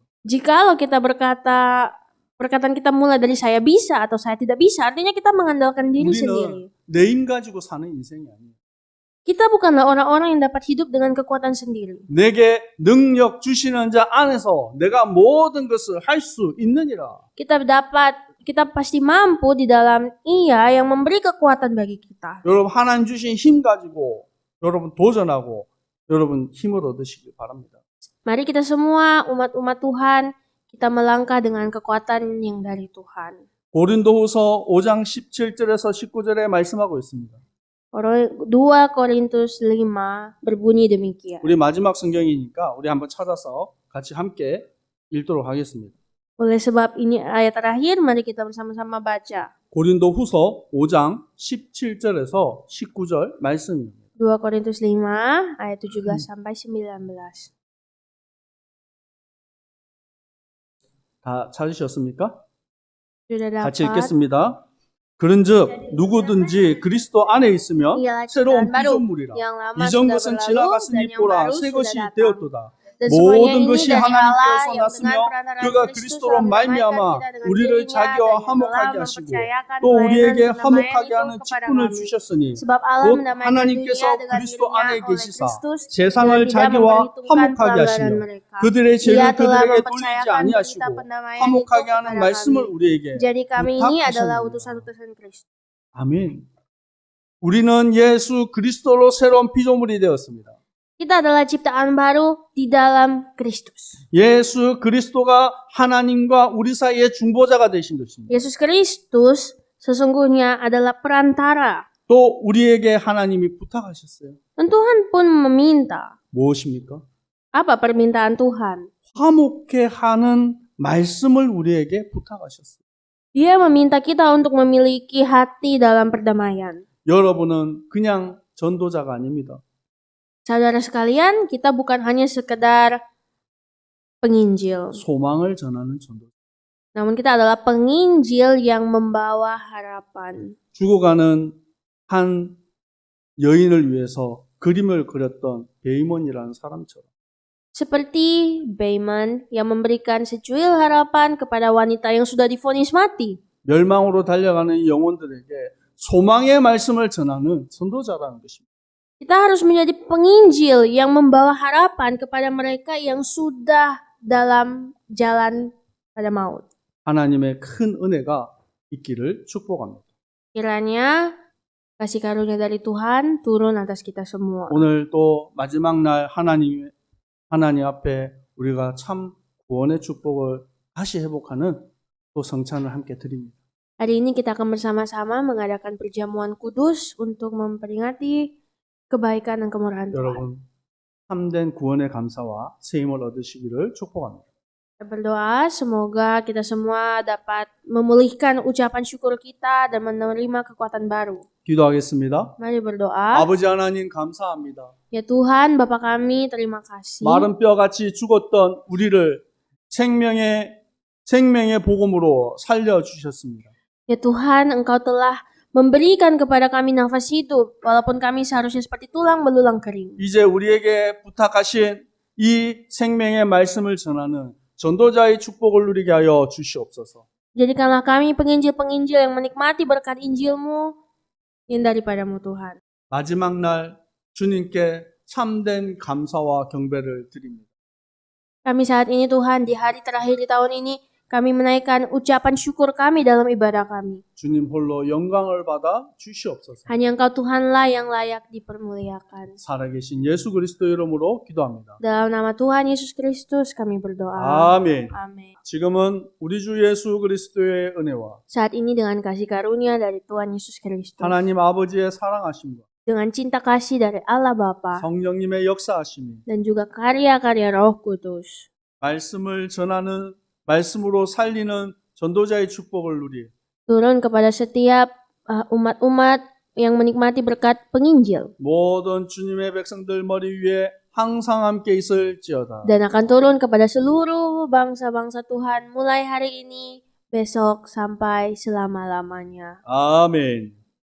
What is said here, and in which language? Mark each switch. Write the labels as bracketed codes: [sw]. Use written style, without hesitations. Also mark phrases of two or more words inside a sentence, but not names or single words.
[id] Jikalau kita perkataan kita mulai dari saya bisa atau saya tidak bisa, artinya kita mengandalkan diri sendiri. [ko] 우리는 내 힘 가지고 사는 인생이 아니에요. [id] Kita bukanlah orang-orang yang dapat hidup dengan kekuatan sendiri. [ko] 내게 능력 주시는 자 안에서 내가 모든 것을 할 수 있느니라. [id] Kita pasti mampu di dalam Ia yang memberi kekuatan bagi kita. [ko] 여러분 하나님 주신 힘 가지고 여러분 도전하고 여러분 힘을 얻으시길 바랍니다. [id] Mari kita semua umat-umat Tuhan, kita melangkah dengan kekuatan yang dari Tuhan. [ko] 고린도후서 5장 17절에서 19절에 말씀하고 있습니다. [id] 2 Korintus 5 berbunyi demikian. [ko] 우리 마지막 성경이니까 우리 한번 찾아서 같이 함께 읽도록 하겠습니다. [id] Oleh sebab ini ayat terakhir, mari kita bersama-sama baca. [ko] 고린도후서 5장 17절에서 19절 말씀입니다. [id] 2 Korintus 5 ayat 17 sampai 19. [ko] 다 찾으셨습니까? [id] Sudah [ko] 같이 [id] dapat? [ko] 읽겠습니다. 그런즉 누구든지 그리스도 안에 있으면 [id] Ialah [ko] 새로운 [id] ciptaan baru. [ko] 피조물이라. [id] Yang lama [ko] 이전 [id] sudah [ko] 것은 [id] berlalu [ko] 지나갔으니 [id] dan yang [ko] 보라 [id] baru [ko] 새 [id] sudah [ko] 것이 [id] datang. [ko] 되었도다. [id] Dan semuanya [ko] 모든 [id] ini [ko] 것이 [id] dari Allah [ko] 하나님께서 [id] yang [ko] 났으며 [id] dengan perantaraan [ko] 그가 [id] Kristus [ko] 그리스도로 [id] telah menyamakan [ko] 말미암아 [id] kita dengan [ko] 우리를 [id] dirinya [ko] 자기와 [id] dan yang [ko] 화목하게 [id] telah [ko] 하시고 [id] mempercayakan [ko] 또 [id] pelayanan [ko] 우리에게 [id] pendamaian [ko] 화목하게 [id] itu [ko] 하는 [id] kepada [ko] 직분을 [id] kami. [ko] 주셨으니 [id] Sebab Allah [ko] 곧 [id] mendamaikan [ko] 하나님께서 [id] dunia dengan [ko] 그리스도 [id] dirinya [ko] 안에 [id] oleh [ko] 계시사 [id] Kristus [ko] 세상을 [id] dengan tidak [ko] 자기와 [id] memperhitungkan [ko] 화목하게 [id] pelanggaran [ko] 하시며 [id] mereka. [ko] 그들의 [id] Ia [ko] 죄를 [id] telah [ko] 그들에게 돌리지 [id] mempercayakan [ko] 아니하시고 [id] berita pendamaian itu [ko] 화목하게 하는 [id] kepada [ko] 말씀을 [id] kami. [ko] 우리에게 [id] Jadi kami ini adalah [ko] 부탁하셨느니라. [id] utusan-utusan Kristus. [ko] 아멘. 우리는 예수 그리스도로 새로운 피조물이 되었습니다. [id] Kita adalah ciptaan baru di dalam Kristus. [ko] 예수 그리스도가 하나님과 우리 사이의 중보자가 되신 것입니다. [id] Yesus Kristus sesungguhnya adalah perantara. [ko] 또 우리에게 하나님이 부탁하셨어요. [id] Dan Tuhan pun meminta. [ko] 무엇입니까? [id] Apa permintaan Tuhan? [ko] 화목해 하는 말씀을 우리에게 부탁하셨어요. [id] Dia meminta kita untuk memiliki hati dalam perdamaian. [ko] 여러분은 그냥 전도자가 아닙니다. [id] Saudara sekalian, kita bukan hanya sekedar penginjil. [ko] 소망을 전하는 전도자. [id] Namun kita adalah penginjil yang membawa harapan. [ko] 죽어가는 한 여인을 위해서 그림을 그렸던 베이몬이라는 사람처럼 [id] Seperti Beiman yang memberikan secuil harapan kepada wanita yang sudah divonis mati. [ko] 멸망으로 달려가는 영혼들에게 소망의 말씀을 전하는 선도자라는 것입니다. [id] Kita harus menjadi penginjil yang membawa harapan kepada mereka yang sudah dalam jalan pada maut. [ko] 하나님의 큰 은혜가 있기를 축복합니다. [id] Kiranya Kasih karunia dari Tuhan turun atas kita semua. [ko] 오늘 또 마지막 날 하나님 앞에 우리가 참 구원의 축복을 다시 회복하는 또 성찬을 함께 드립니다. [id] Hari ini kita akan bersama-sama mengadakan perjamuan kudus untuk memperingati kebaikan dan kemurahan Tuhan. [ko] 여러분 참된 구원의 감사와 새 힘을 얻으시기를 축복합니다. [id] Kita berdoa semoga kita semua dapat memulihkan ucapan syukur kita dan menerima kekuatan baru. [ko] 기도하겠습니다. [id] Mari berdoa. [ko] 아버지 하나님 감사합니다. [id] Ya Tuhan, Bapa kami, terima kasih. [ko] 마른 뼈같이 죽었던 우리를 생명의 복음으로 살려 주셨습니다. [id] Ya Tuhan, Engkau telah memberikan kepada kami nafas hidup, walaupun kami seharusnya seperti tulang belulang kering. [ko] 이제 우리에게 부탁하신 이 생명의 말씀을 전하는 전도자의 축복을 누리게 하여 주시옵소서. [id] Jadikanlah kami penginjil-penginjil yang menikmati berkat Injil-Mu yang daripadamu Tuhan. [ko] 마지막 날 주님께 참된 감사와 경배를 드립니다. [id] Kami saat ini Tuhan, di hari terakhir di tahun ini, kami menaikkan ucapan syukur kami dalam ibadah kami. [ko] 주님 홀로 영광을 받아 주시옵소서. [id] Hanya Engkau Tuhanlah yang layak dipermuliakan. [ko] 살아계신 예수 그리스도 이름으로 기도합니다. [id] Dalam nama Tuhan Yesus Kristus kami berdoa. [ko] 아멘. [id] Amin. [ko] 지금은 우리 주 예수 그리스도의 은혜와 [id] Saat ini dengan kasih karunia dari Tuhan Yesus Kristus, [ko] 하나님 아버지의 사랑하심과 [id] dengan cinta kasih dari Allah Bapa, [ko] 성령님의 역사하심이 [id] dan juga karya-karya Roh Kudus, [ko] 말씀으로 살리는 전도자의 축복을 누리 [id] turun kepada setiap umat-umat yang menikmati berkat penginjil, [ko] 모든 주님의 백성들 머리 위에 항상 함께 있을지어다. [id] dan akan turun kepada seluruh bangsa-bangsa Tuhan mulai hari ini, besok, sampai selama-lamanya. [ko] 아멘.